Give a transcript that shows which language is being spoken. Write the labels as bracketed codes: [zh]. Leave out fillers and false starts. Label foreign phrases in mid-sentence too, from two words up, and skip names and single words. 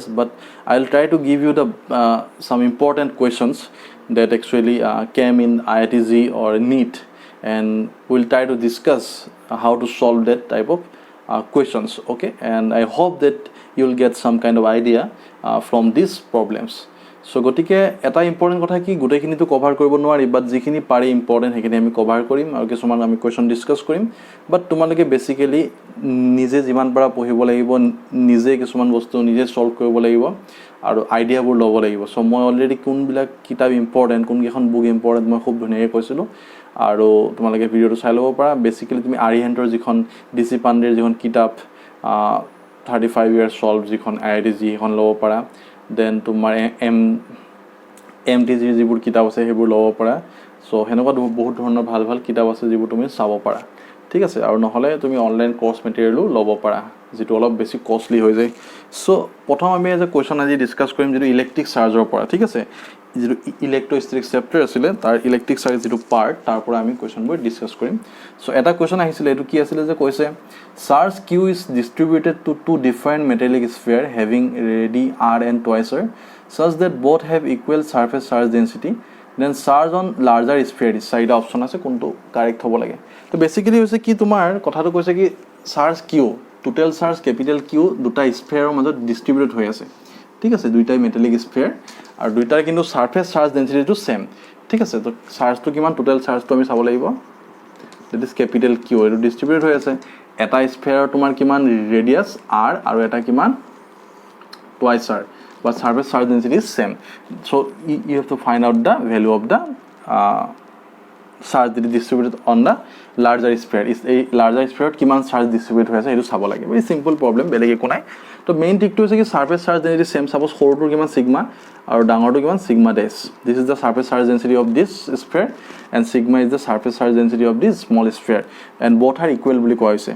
[en] But I'll try to give you the some important questions that actually came in IIT JEE or NEET, and we'll try to discuss how to solve that type of questions. Okay, and I hope that you'll get some kind of idea from these problems. [as] So গতিকে এটা ইম্পৰ্টেণ্ট কথা কি, গোটেইখিনিতো কভাৰ কৰিব নোৱাৰি, বাট যিখিনি পাৰি ইম্পৰ্টেণ্ট সেইখিনি আমি কভাৰ কৰিম আৰু কিছুমান আমি কুৱেশ্যন ডিছকাছ কৰিম। বাট তোমালোকে বেচিকেলি নিজে যিমান পাৰা পঢ়িব লাগিব, নিজে কিছুমান বস্তু নিজে সলভ কৰিব লাগিব আৰু আইডিয়াবোৰ ল'ব লাগিব। চ' মই অলৰেডি কোনবিলাক কিতাপ ইম্পৰ্টেণ্ট, কোনকেইখন বুক ইম্পৰ্টেণ্ট মই খুব ধুনীয়াকৈ কৈছিলোঁ, আৰু তোমালোকে ভিডিঅ'টো চাই ল'ব পাৰা। বেচিকেলি তুমি আৰিহেণ্টৰ যিখন DC পাণ্ডেৰ যিখন কিতাপ [en] 35 years solved [as] যিখন IIT JEE সেইখন ল'ব পাৰা। দেন তোমাৰ MTG যিবোৰ কিতাপ আছে সেইবোৰ ল'ব পাৰা। চ' সেনেকুৱা বহুত ধৰণৰ ভাল ভাল কিতাপ আছে যিবোৰ তুমি চাব পাৰা, ঠিক আছে। আৰু নহ'লে তুমি অনলাইন কোৰ্ছ মেটেৰিয়েলো ল'ব পাৰা, যিটো অলপ বেছি কষ্টলি হৈ যায়। চ' প্ৰথম আমি এজ এ কুৱেশ্যন আজি ডিছকাছ কৰিম যিটো ইলেক্ট্ৰিক চাৰ্জৰ পৰা, ঠিক আছে। যিটো ইলেক্ট্ৰষ্টেটিক চেপ্টাৰ আছিলে তাৰ ইলেক্ট্ৰিক চাৰ্জ যিটো পাৰ্ট, তাৰ পৰা আমি কুৱেশ্যনবোৰ ডিছকাছ কৰিম। চ' এটা কুৱেশ্যন আহিছিলে, এইটো কি আছিলে যে কৈছে [en] charge q is distributed to two different metallic sphere having radii R and twice R such that both have equal surface charge density, then charge on larger sphere is [as] চাৰিটা অপশ্যন আছে, কোনটো কাৰেক্ট হ'ব লাগে। তো বেচিকেলি হৈছে কি, তোমাৰ কথাটো কৈছে কি চাৰ্জ কিউ, টোটেল চাৰ্জ কেপিটেল কিউ দুটা স্ফিয়াৰৰ মাজত ডিষ্ট্ৰিবিউটেড হৈ আছে, ঠিক আছে। দুইটাই মেটেলিক স্ফিয়াৰ আৰু দুইটাৰ কিন্তু [en] surface charge densityটো [as] সেম, ঠিক আছে। তো চাৰ্জটো কিমান, টোটেল চাৰ্জটো আমি চাব লাগিব, [en] that is capital q, [as] এইটো ডিষ্ট্ৰিবিউট হৈ আছে। এটা স্ফিয়াৰৰ তোমাৰ কিমান ৰেডিয়াছ R আৰু এটা কিমান টুৱাইচ R, [en] but surface charge density is same. So you have to find out the value of the charge that is distributed on the larger sphere. Is a larger sphere [as] কিমান চাৰ্জ ডিষ্ট্ৰিবিউট হৈ আছে সেইটো চাব লাগে। [en] very simple problem, [as] বেলেগ একো নাই। তো মেইন ট্ৰিকটো হৈছে কি [en] surface charge density [as] সেম। সাপোজ সৰুটোৰ কিমান সিগমা আৰু ডাঙৰটো কিমান সিগমা ডেছ। [en] this is the surface charge density of this sphere and sigma is the surface charge density of this small sphere and both are equal [as] বুলি কোৱা হৈছে।